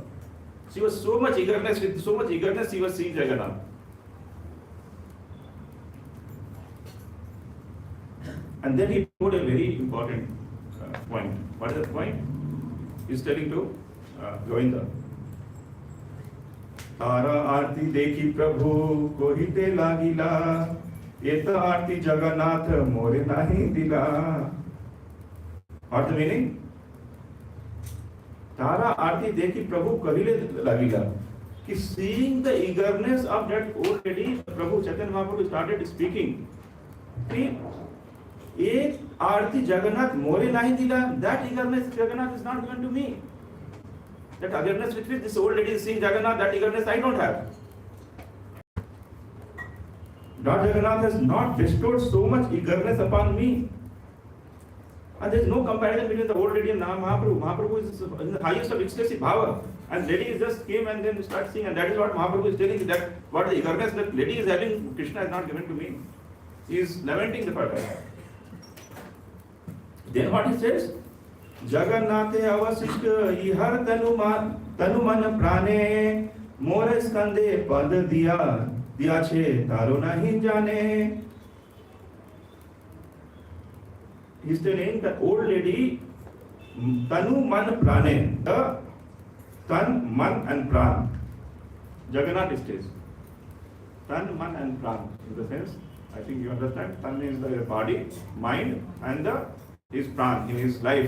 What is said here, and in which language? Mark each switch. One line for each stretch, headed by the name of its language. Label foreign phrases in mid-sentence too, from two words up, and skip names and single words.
English: She was so much eagerness, with so much eagerness she was seeing Jagannath. And then he put a very important point. What is the point? He's telling to Govinda.
Bangla: তারা আরতি দেখি প্রভু কহিতে লাগিলা এত আরতি জগন্নাথ মোরে নাহি দিলা.
English: What's the meaning?
Bangla: তারা আরতি দেখি প্রভু কহিলে লাগিলা কি
English: seeing the eagerness of that old lady, Prabhu Chaitanya Mahaprabhu started speaking
Bangla: কি এক আরতি জগন্নাথ মোরে নহি দিলা.
English: That eagerness Jagannath is not given to me. That eagerness with which this old lady is seeing Jagannath, that eagerness I don't have. Lord Jagannath has not bestowed so much eagerness upon me. And there is no comparison between the old lady and Mahaprabhu. Mahaprabhu is in the highest of ecstasy, bhava. And lady just came and then start singing. And that is what Mahaprabhu is telling, that what the eagerness that lady is having, Krishna has not given to me. He is lamenting the fact. Then what he says?
Bangla: জগন্নাথে অবশিষ্ট ইহার তনু মন প্রাণে মোরে স্কন্দে পদ দিয়া ছে তারো নাহি জানে.
English: He's telling the old lady,
Bangla: তনু মন প্রাণে,
English: the tan, man and pran. Jagannath stays. Tan, man and pran. In the sense, I think you understand, tan is the body, mind, and his pran, in his life.